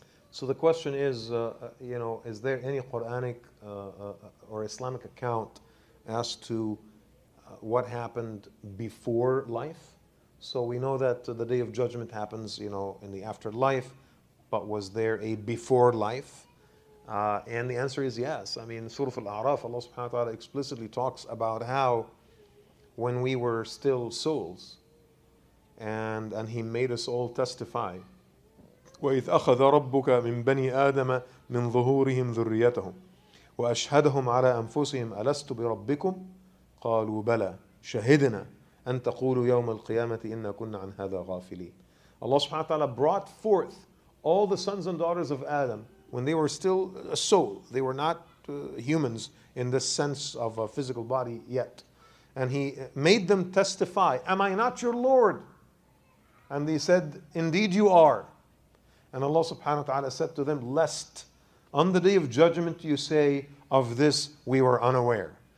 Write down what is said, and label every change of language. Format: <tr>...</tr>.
<en>So the question is, is there any Quranic or Islamic account as to what happened before life? So we know that the Day of Judgment happens, in the afterlife, but was there a before life? And the answer is yes. I mean, Surah Al-A'raf, Allah subhanahu wa ta'ala explicitly talks about how when we were still souls, and He made us all testify,</en> <ar>وإذ أخذ ربك من بني آدم من ظهورهم ذريتهم وأشهدهم على أنفسهم ألست بربكم قالوا بلى شهدنا أن تقولوا يوم القيامة إنا كنا عن هذا غافلين.</ar> <en>Allah subhanahu wa ta'ala brought forth all the sons and daughters of Adam when they were still a soul. They were not humans in the sense of a physical body yet. And He made them testify, am I not your Lord? And they said, indeed you are. And Allah subhanahu wa ta'ala said to them, lest on the Day of Judgment you say, of this we were unaware.</en>